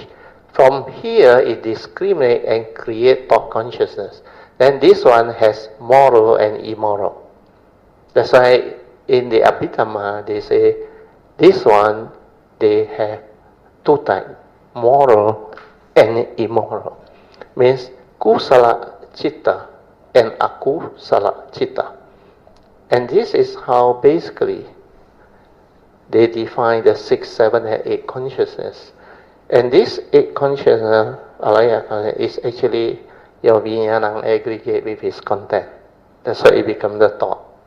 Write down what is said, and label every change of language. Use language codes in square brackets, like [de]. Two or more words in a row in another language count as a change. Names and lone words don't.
[en] From here, it discriminates and creates thought consciousness. Then this one has moral and immoral. That's why in the Abhidhamma, they say, this one, they have 2 types, moral and immoral. [pi] Means kusala citta and akusala citta. [en] And this is how basically they define the 6, 7, and 8 consciousness. And this 8 consciousness, alaya, is actually your vijnana aggregate with its content. That's why it becomes the thought.